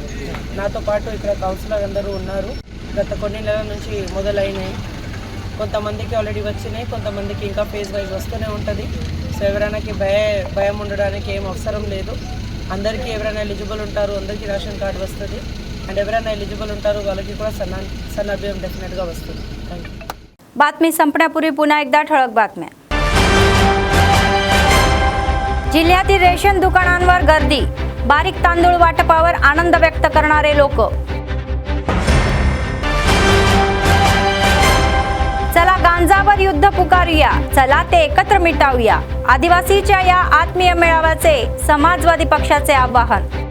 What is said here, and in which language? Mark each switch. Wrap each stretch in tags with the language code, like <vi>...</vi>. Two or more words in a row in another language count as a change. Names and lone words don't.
<te>నాతో పాటు ఇక్కడ కౌన్సిలర్ అందరూ ఉన్నారు। గత కొన్ని నెలల నుంచి మొదలైనాయి, కొంతమందికి ఆల్రెడీ వచ్చినాయి, కొంతమందికి ఇంకా</te> <en>phase wise</en> <te>వస్తూనే ఉంటుంది। సో ఎవరైనాకి భయం ఉండడానికి ఏం అవసరం లేదు। అందరికీ ఎవరైనా ఎలిజిబుల్ ఉంటారు, అందరికీ రేషన్ కార్డు వస్తుంది। అండ్ ఎవరైనా ఎలిజిబుల్ ఉంటారు వాళ్ళకి కూడా సన్న బియ్యం డెఫినెట్గా వస్తుంది।</te> <en>thank you.</en> <mr>बातमी संपण्यापूर्वी पुन्हा एकदा ठळक बातम्या। जिल्ह्यातील रेशन दुकानांवर गर्दी, बारीक तांदूळ वाटपावर आनंद व्यक्त करणारे लोक। चला गांजावर युद्ध पुकारूया, चला ते एकत्र मिटावूया, आदिवासीच्या या आत्मीय मेळाव्याचे समाजवादी पक्षाचे आवाहन।</mr>